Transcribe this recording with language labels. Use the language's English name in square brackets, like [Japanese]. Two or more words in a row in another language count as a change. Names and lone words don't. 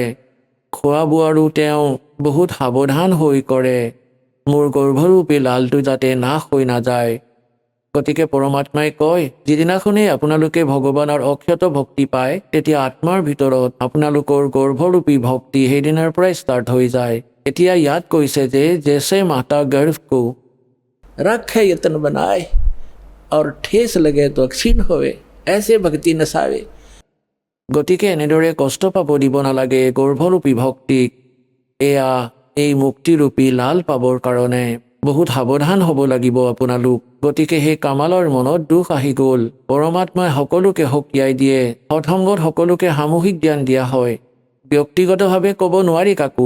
[Assamese] খোৱা বোৱাৰো তেওঁ বহুত সাৱধান হৈ কৰে, মোৰ গৰ্ভৰূপী লালটো যাতে নাশ হৈ নাযায়। গতিকে পৰমাত্মাই কয়, যিদিনাখনেই আপোনালোকে ভগৱানৰ অক্ষত ভক্তি পায়, তেতিয়া আত্মাৰ ভিতৰত আপোনালোকৰ গৰ্ভৰূপী ভক্তি সেইদিনাৰ পৰাই ষ্টাৰ্ট হৈ যায়। এতিয়া ইয়াত কৈছে যে [Hindi] जैसे माता गर्भ को रखे यतन बनाए और ठेस लगे तो क्षीण होवे ऐसे भक्ति नसावे। [Assamese] গতিকে এনেদৰে কষ্ট পাব দিব নালাগে গৰ্ভৰূপী ভক্তিক। এয়া এই মুক্তিৰূপী লাল পাবৰ কাৰণে বহুত সাৱধান হ'ব লাগিব আপোনালোক। গতিকে সেই কামালৰ মনত দুখ আহি গ'ল। পৰমাত্মাই সকলোকে সকীয়াই দিয়ে, সৎসংগত সকলোকে সামূহিক জ্ঞান দিয়া হয়, ব্যক্তিগতভাৱে ক'ব নোৱাৰি কাকো।